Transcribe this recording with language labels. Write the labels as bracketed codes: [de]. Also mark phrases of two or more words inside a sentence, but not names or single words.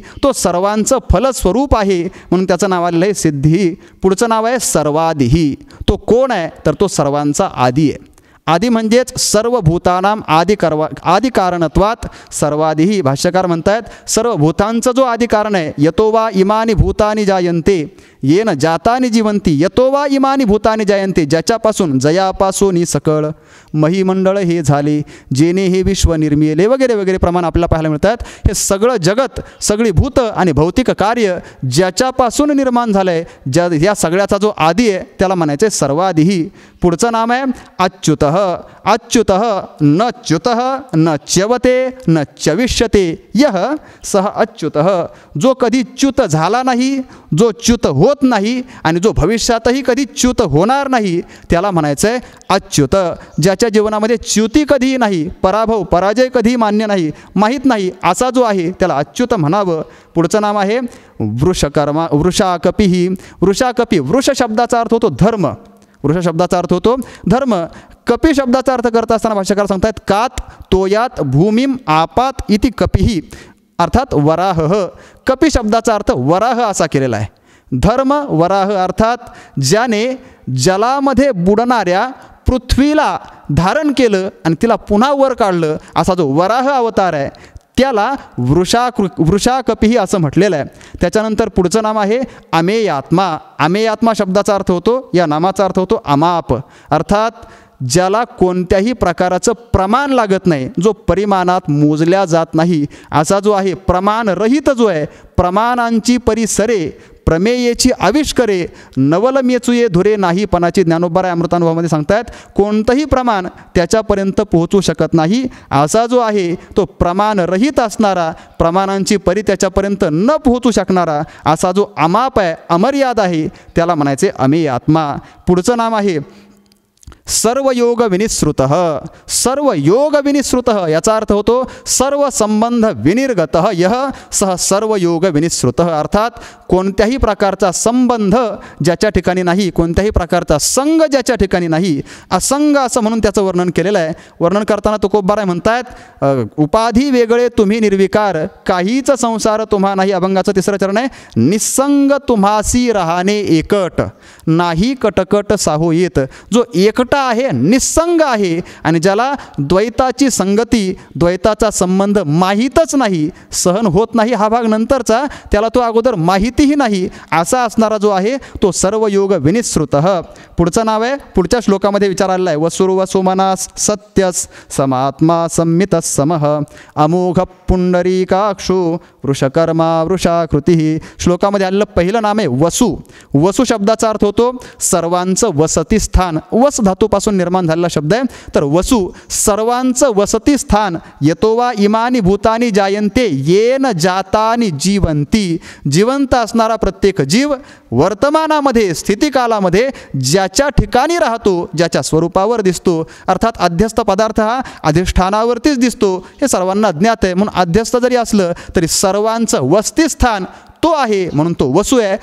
[mr] तो सर्वांचं फलस्वरूप आहे म्हणून त्याचं नाव आलेलं आहे सिद्धी. पुढचं नाव आहे सर्वादिही. तो कोण आहे तर तो सर्वांचा आदी आहे. आदी म्हणजेच [sa] सर्व भूतानाम आदी कारणत्वात सर्वादिही. [mr] भाष्यकार म्हणतात सर्व भूतांचं जो आदी कारण आहे, [sa] यतो वा इमानी भूतानी जायन्ते येन जातानी जीवंती. यतो वा इमानी भूतानी जायन्ते, [mr] ज्याच्यापासून जयापासून सकळ महिमंडळ हे झाले, जेने हे विश्व निर्मिले वगैरे वगैरे प्रमाण आपल्याला पाहायला मिळतात. हे सगळं जगत, सगळी भूत आणि भौतिक कार्य ज्याच्यापासून निर्माण झालं आहे, या सगळ्याचा जो आदी आहे त्याला म्हणायचे सर्वादिही. पुढचं नाम आहे अच्युत. [sa] अच्युत न च्युत न च्यवते न चविष्यते यह सह अच्युत. [mr] जो कधी च्युत झाला नाही, जो च्युत होत नाही आणि जो भविष्यातही कधी च्युत होणार नाही त्याला म्हणायचं आहे अच्युत. ज्याच्या जीवनामध्ये च्युती कधीही नाही, पराजय कधीही मान्य नाही, माहीत नाही, असा जो आहे त्याला अच्युत म्हणावं. पुढचं नाम आहे वृषाकपी. वृषाकपी, वृष शब्दाचा अर्थ होतो धर्म. वृष शब्दाचा अर्थ होतो धर्म. कपी शब्दाचा अर्थ करत असताना भाष्यकार सांगतात [sa] कात तोयात भूमीम आपात इति कपिही, [mr] अर्थात वराह. कपी शब्दाचा अर्थ वराह असा केलेला आहे. धर्म वराह अर्थात ज्याने जलामध्ये बुडणाऱ्या पृथ्वीला धारण केलं आणि तिला पुन्हा वर काढलं, असा जो वराह अवतार आहे त्याला वृषाकपिही असं म्हटलेलं आहे. त्याच्यानंतर पुढचं नाम आहे अमेयात्मा. अमेयात्मा शब्दाचा अर्थ होतो, या नामाचा अर्थ होतो अमाप, अर्थात ज्याला कोणत्याही प्रकाराचं प्रमाण लागत नाही, जो परिमाणात मोजल्या जात नाही, असा जो आहे प्रमाणरहित जो आहे, प्रमाणांची परिसरे प्रमेयेची आविष्करे नवल मेचुये धुरे नाही पणाची ज्ञानोबराय अमृतानुभवामध्ये सांगतायत. कोणतंही प्रमाण त्याच्यापर्यंत पोहोचू शकत नाही, असा जो आहे तो प्रमाणरहित असणारा, प्रमाणांची परी त्याच्यापर्यंत न पोहोचू शकणारा असा जो अमाप आहे, अमर्याद आहे, त्याला म्हणायचे अमेय आत्मा. पुढचं नाम आहे सर्व योग विनिश्रुत. सर्व योग विनिश्रुत याचा अर्थ होतो [sa] सर्व संबंध विनिर्गत यह सह सर्व योग विनिश्रुत, [mr] अर्थात कोणत्याही प्रकारचा संबंध ज्याच्या ठिकाणी नाही, कोणत्याही प्रकारचा संग ज्याच्या ठिकाणी नाही, असंग असं म्हणून त्याचं वर्णन केलेलं आहे. वर्णन करताना तुकोबाराय म्हणतायत उपाधी वेगळे तुम्ही निर्विकार, काहीच संसार तुम्हा नाही. अभंगाचं तिसरं चरण आहे निसंग तुम्हासी राहणे एकट, नाही कटकट साहो येत. जो एकटा आहे, निसंग आहे आणि ज्याला द्वैताची संगती, द्वैताचा संबंध माहीतच नाही, सहन होत नाही, हा भाग नंतरचा, त्याला तो अगोदर माहितीही नाही, असा असणारा जो आहे तो सर्व योग विनिश्रुत. पुढचं नाव आहे, पुढच्या श्लोकामध्ये विचार आलेला आहे [sa] वसुर्वसुमनास सत्यस समात्मा संमितस समः अमोघ पुंडरीकाक्षो वृषकर्मा वृषाकृती. [mr] श्लोकामध्ये आलेलं पहिलं नाम आहे वसु. वसु शब्दाचा अर्थ होतो सर्वांचं वसतिस्थान, वस धातूपासून निर्माण झालेला शब्द आहे. तर वसु सर्वांचं वसतिस्थान. [sa] यतो वा इमानी भूतानी जायन्ते येन जातानी जीवंती. [mr] जिवंत असणारा प्रत्येक जीव वर्तमानामध्ये स्थितिकालामध्ये ज्याच्या ठिकाणी राहतो, ज्याच्या स्वरूपावर दिसतो, अर्थात अध्यस्थ पदार्थ हा अधिष्ठानावरतीच दिसतो, हे सर्वांना ज्ञात आहे. म्हणून अध्यस्थ जरी असलं तरी सर्वांचं वसतिस्थान तो आहे, म्हणून तो वसु आहे.